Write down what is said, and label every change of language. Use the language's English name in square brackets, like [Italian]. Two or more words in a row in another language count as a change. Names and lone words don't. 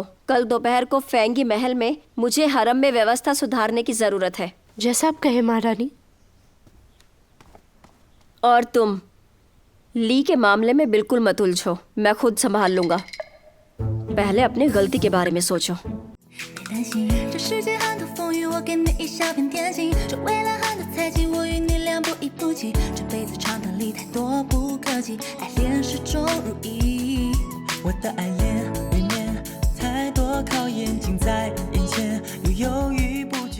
[Hindi] कल दोपहर को फेंगी महल में मुझे हरम में व्यवस्था सुधारने की जरूरत है। जैसा आप कहे महारानी। और तुम ली के मामले में बिल्कुल मत उलझो। मैं खुद संभाल लूंगा। पहले अपनी गलती के बारे में सोचो। [Chinese] 担心这世界很多风雨，我给你一小片天晴。这未来很多猜忌，我与你两不一不弃。这辈子长短里太多不可及，爱恋始终如一。我的爱恋里面太多考验近在眼前，又犹豫不